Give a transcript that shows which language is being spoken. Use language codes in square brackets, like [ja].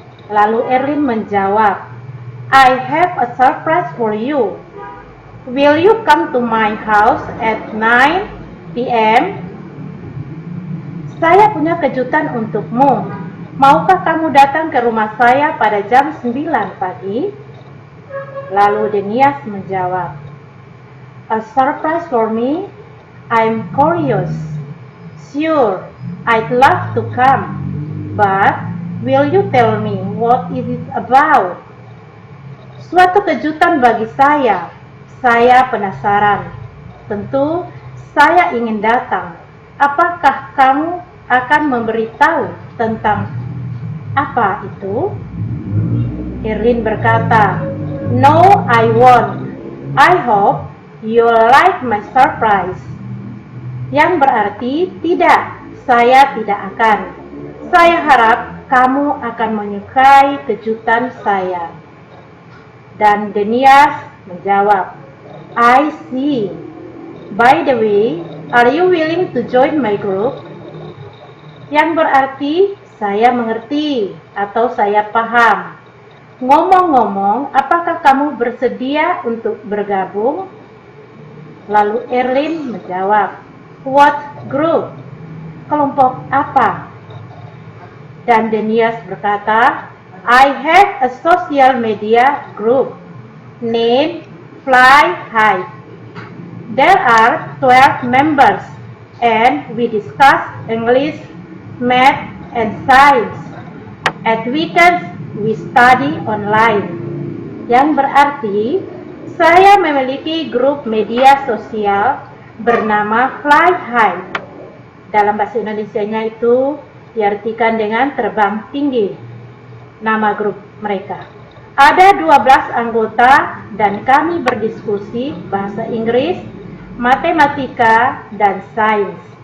[id] Lalu Erlin menjawab, [en] I have a surprise for you. Will you come to my house at 9 p.m.? [id] Saya punya kejutan untukmu. Maukah kamu datang ke rumah saya pada jam 9 pagi? Lalu Denias menjawab, [en] a surprise for me? I'm curious. Sure, I'd love to come. But will you tell me what is it about? [id] Suatu kejutan bagi saya. Saya penasaran. Tentu saya ingin datang. Apakah kamu akan memberitahu tentang apa itu? Erlin berkata, [en] no, I won't. I hope you'll like my surprise. [id] Yang berarti tidak, saya tidak akan. Saya harap kamu akan menyukai kejutan saya. Dan Denias menjawab, [en] I see. By the way, are you willing to join my group? [id] Yang berarti saya mengerti atau saya paham. Ngomong-ngomong, apakah kamu bersedia untuk bergabung? Lalu Erlin menjawab, [en] what group? [id] Kelompok apa? Dan Denias berkata, [en] I have a social media group named Fly High. There are 12 members and we discuss English, math, and science. At weekends, we study online. [id] Yang berarti, saya memiliki grup media sosial bernama Fly High. Dalam bahasa Indonesianya itu diartikan dengan terbang tinggi. Nama grup mereka. Ada 12 anggota dan kami berdiskusi bahasa Inggris, matematika, dan sains.